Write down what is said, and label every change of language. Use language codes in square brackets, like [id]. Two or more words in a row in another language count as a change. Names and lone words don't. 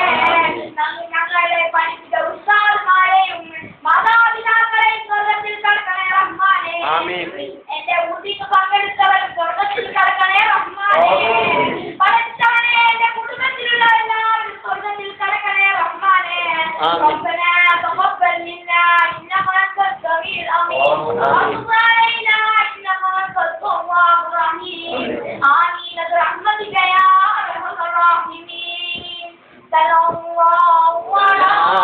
[ml] ഞങ്ങളുടെ പഠിച്ച ഉസ്താദുമാരെയും മാതാപിതാക്കളെയും സ്വർഗ്ഗത്തിൽ കടക്കണേ റഹ്മാനേ. എന്റെ ഊട്ടിക്ക് പങ്കെടുത്തവർ സ്വർഗ്ഗത്തിൽ കടക്കണേ റഹ്മാനേ. പടച്ചവനെ എന്റെ കുടുംബത്തിലുള്ള എല്ലാവരും സ്വർഗ്ഗത്തിൽ കടക്കണേ റഹ്മാനേ. [ar] ربنا تقبل منا إنك أنت السميع العليم وتب علينا إنك أنت التواب الرحيم. آمين برحمتك يا أرحم الراحمين. صلى الله على